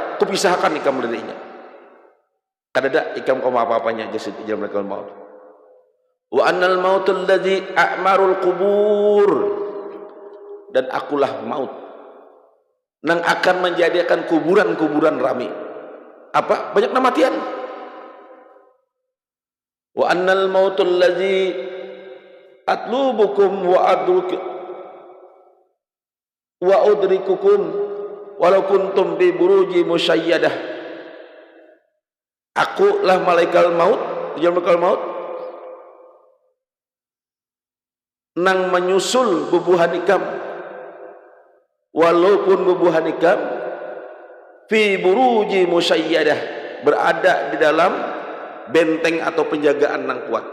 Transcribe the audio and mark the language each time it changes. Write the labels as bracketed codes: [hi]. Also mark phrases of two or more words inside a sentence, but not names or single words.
[bjn] Kupisahkan ikam darinya. Kadada ikam kau apa-apanya jasad ijal malaikat maut. [ar] وأنا الموت الذي أعمر القبور. [bjn] Dan akulah maut nang akan menjadikan kuburan-kuburan rami. Apa? Banyak kematian. [ar] وأنا الموت الذي أطلبكم وأدرككم ولو كنتم في بروج مشيدة. [bjn] Aku lah malaikat maut, malaikat maut nang menyusul bubuhan ikam, walaupun bubuhan ikam [ar] في بروج مشيدة, [bjn] berada di dalam benteng atau penjagaan nang kuat.